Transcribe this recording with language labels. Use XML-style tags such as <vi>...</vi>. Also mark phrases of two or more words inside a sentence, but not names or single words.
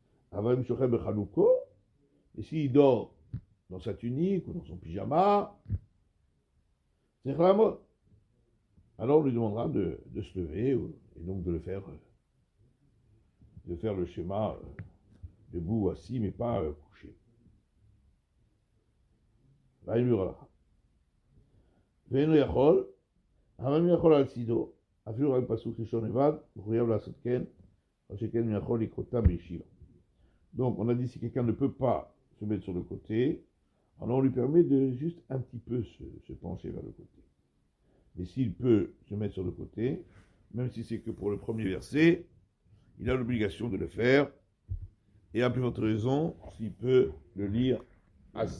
<fr>Et s'il dort dans sa tunique ou dans son pyjama, alors on lui demandera de se lever et donc de faire le schéma debout, assis, mais pas couché. Là, il hurlera.</fr> <he>ואינו יכול, אבל מי יכול על צידו, אפילו רק פסוק ראשון לבד, הוא חייב לעשות כן, או שכן מי יכול לקרותה בישיבה.</he> <fr>Donc, on a dit si quelqu'un ne peut pas se mettre sur le côté, alors on lui permet de juste un petit peu se pencher vers le côté. Mais s'il peut se mettre sur le côté, même si c'est que pour le premier verset, il a l'obligation de le faire, et à plus forte raison, s'il peut le lire assis.</fr>